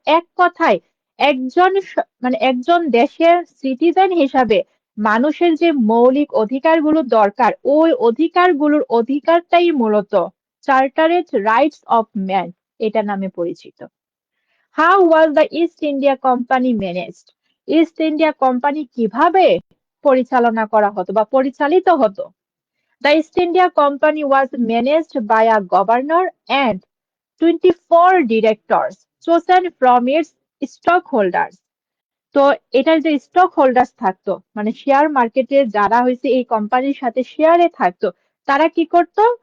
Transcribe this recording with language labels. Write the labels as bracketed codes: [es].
[bn] এক কথায় একজন মানে একজন দেশের সিটিজেন হিসাবে মানুষের যে মৌলিক অধিকারগুলো দরকার, ওই অধিকারগুলোর অধিকারটাই মূলত চার্টারেড রাইটস অফ ম্যান এটা নামে পরিচিত। [en] How was the East India Company managed? [bn] East India company কিভাবে পরিচালনা করা হতো বা পরিচালিত হতো? [en] The East India Company was managed by a governor and 24 directors chosen from its stockholders. [bn] তো এটার যে স্টক হোল্ডার্স থাকতো, মানে শেয়ার মার্কেটে যারা হয়েছে এই কোম্পানির সাথে শেয়ারে থাকতো, তারা কি করত?